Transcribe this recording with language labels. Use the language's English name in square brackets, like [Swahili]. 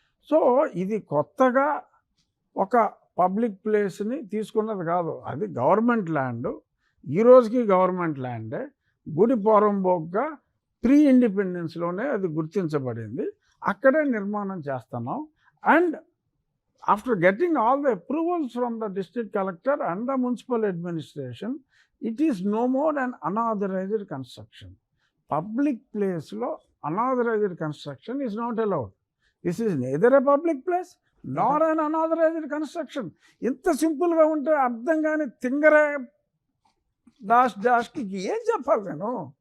[Telugu] So ఇది కొత్తగా ఒక పబ్లిక్ ప్లేస్ని తీసుకున్నది కాదు. అది గవర్నమెంట్ ల్యాండ్. ఈ రోజుకి గవర్నమెంట్ ల్యాండే. గుడి పోరంబోక్గా ప్రీ ఇండిపెండెన్స్లోనే అది గుర్తించబడింది. అక్కడే నిర్మాణం చేస్తున్నాం. [English] And after getting all the approvals from the district collector and the municipal administration, it is no more an unauthorized construction. Public place lo unauthorized construction is not allowed. This is neither a public place nor an unauthorized construction. [Telugu] ఇంత సింపుల్గా ఉంటే అర్థం కాని తింగరే డాష్కి ఏం చెప్పాలి నేను?